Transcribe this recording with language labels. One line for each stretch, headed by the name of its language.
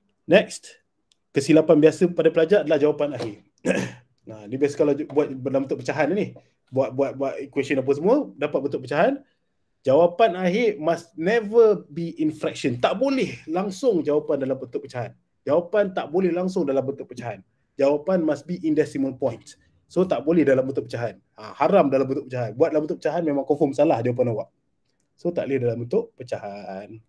Malay: Next. Kesilapan biasa pada pelajar adalah jawapan akhir. Dia biasa kalau buat dalam bentuk pecahan ni. Buat equation apa semua, dapat bentuk pecahan.
English: Jawapan akhir must never be in fraction.
Malay: Tak boleh langsung jawapan dalam bentuk pecahan. Jawapan tak boleh langsung dalam bentuk pecahan.
English: Jawapan must be in decimal points.
Malay: So tak boleh dalam bentuk pecahan. Haram dalam bentuk pecahan. Buat dalam bentuk pecahan memang confirm salah jawapan awak. So tak boleh dalam bentuk pecahan.